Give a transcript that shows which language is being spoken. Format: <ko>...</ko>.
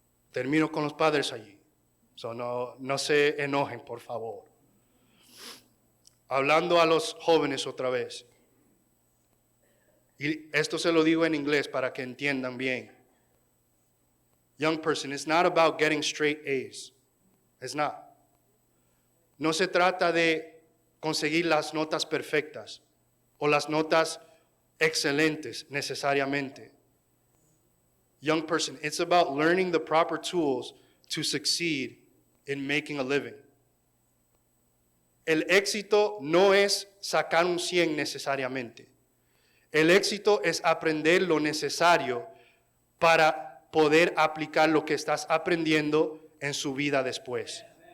<es>Termino con los padres allí. No se enojen, por favor. Hablando a los jóvenes otra vez. Y esto se lo digo en inglés para que entiendan bien.</es> <en>Young person, it's not about getting straight A's. It's not.</en> <es>No se trata de conseguir las notas perfectas o las notas excelentes necesariamente.</es> <en>Young person, it's about learning the proper tools to succeed in making a living.</en> <es>El éxito no es sacar un 100 necesariamente. El éxito es aprender lo necesario para poder aplicar lo que estás aprendiendo en su vida después.</es>